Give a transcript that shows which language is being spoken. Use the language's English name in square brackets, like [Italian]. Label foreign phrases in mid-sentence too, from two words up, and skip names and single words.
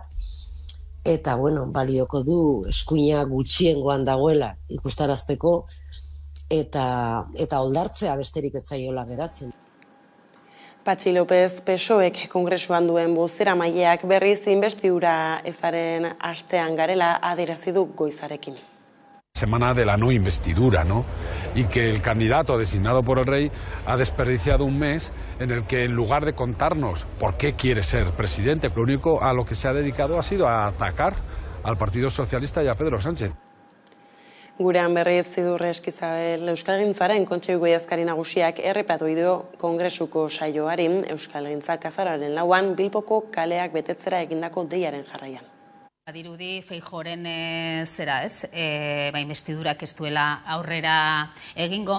[Basque] Eta, balioko du eskuina gutxiengoan dagoela ikustarazteko eta oldartzea besterik ez zaiola geratzen. Patxi López PSOEk kongresuan duen bozeramaileak berriz inbestidura ezaren astean garela adierazi du goizarekin. [Spanish] Semana de la no investidura, ¿no? Y que el candidato designado por el rey ha desperdiciado un mes en el que en lugar de contarnos por qué quiere ser presidente, lo único a lo que se ha dedicado ha sido a atacar al Partido Socialista y a Pedro Sánchez. [Basque] Gurean berriz Idurre Eskizabel Euskalgintzaren Kontseiluko idazkari nagusiak errepatu dio kongresuko saioari Euskalgintzak azaroaren 4an Bilboko kaleak betetzera egindako deiaren jarraian. Dirudi Feijóoren zera ez, inbestidurak ez duela aurrera egingo.